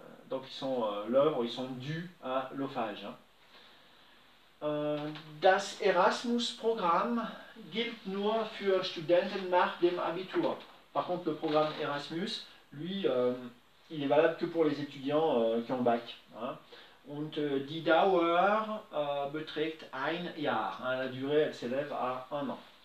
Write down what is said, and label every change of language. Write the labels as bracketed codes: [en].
[fr] Donc ils sont l'œuvre, ils sont dus à l'OFAGE. Hein. [de] Das Erasmus-Programm gilt nur für Studenten nach dem Abitur. [fr] Par contre, le programme Erasmus, lui, il est valable que pour les étudiants qui ont bac. Hein. [de] Und die Dauer beträgt 1 Jahr. [fr] Hein, la durée, elle s'élève à 1 an.